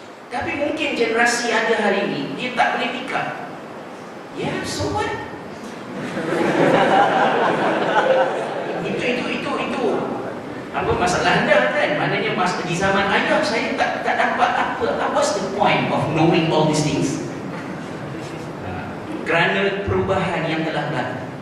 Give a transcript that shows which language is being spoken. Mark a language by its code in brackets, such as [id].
[ms] Tapi mungkin generasi ada hari ini dia tak boleh pick up. Ya, [en] so what? [ms] itu apa masalah anda kan? Maknanya di zaman ayah saya tak dapat apa. [en] What's the point of knowing all these things? [ms] Kerana perubahan yang telah berlaku.